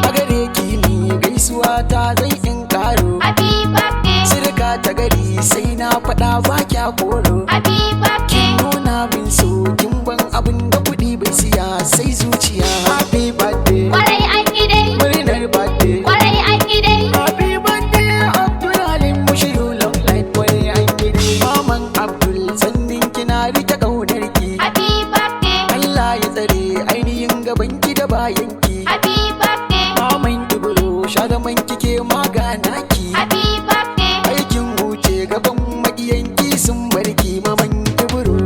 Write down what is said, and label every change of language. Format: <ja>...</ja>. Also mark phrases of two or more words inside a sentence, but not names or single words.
<ha>A gare ki ni gaisuwa ta zai in karo.</ha> <en>Happy birthday.</en> <ha>Sirka ta gari sai na faɗa ba kya koro.</ha> <en>Happy birthday.</en> <ha>Kin nuna min so, kin ban abin da kuɗi bai siya sai zuciya.</ha> <en>Happy birthday.</en> <ha>Kwarai an yi dai. Murnar birthday. Kwarai an yi dai.</ha> <en>Happy birthday, Abdul Halim, wish you long life.</en> <ha>Kwarai an yi dai. Maman Abdul, sannin kina rike ƙaunar ki.</ha> <en>Happy birthday.</en> <ha>Allah ya tsare ainihin gaban ki da bayan ki.</ha> <en>Happy birthday.</en> <ha>Maman Ibro, sha zaman kike magana ki.</ha> <en>Happy birthday.</en> <ha>Aikin wuce gaban maƙiyan ki sun bar ki, Maman Ibro.</ha>